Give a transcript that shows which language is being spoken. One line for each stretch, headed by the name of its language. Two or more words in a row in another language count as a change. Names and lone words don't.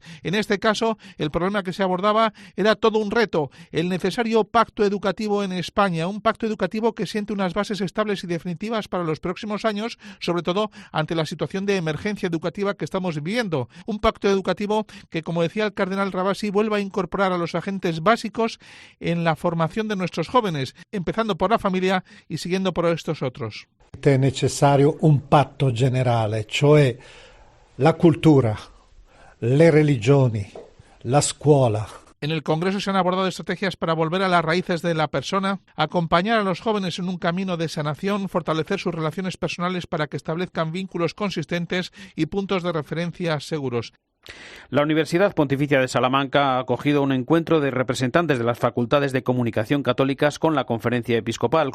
Spanish: En este caso, el problema que se abordaba era todo un reto, el necesario pacto educativo en España, un pacto educativo que siente unas bases estables y definitivas para los próximos años, sobre todo ante la situación de emergencia educativa que estamos viviendo. Un pacto educativo que, como decía el cardenal Ravasi, vuelva a incorporar a los agentes básicos en la formación de nuestros jóvenes, empezando por la familia y siguiendo por estos otros.
Italian: È necessario un patto generale, cioè la cultura, le religioni, la scuola.
Spanish: En el Congreso se han abordado estrategias para volver a las raíces de la persona, acompañar a los jóvenes en un camino de sanación, fortalecer sus relaciones personales para que establezcan vínculos consistentes y puntos de referencia seguros. La Universidad Pontificia de Salamanca ha acogido un encuentro de representantes de las facultades de comunicación católicas con la Conferencia Episcopal.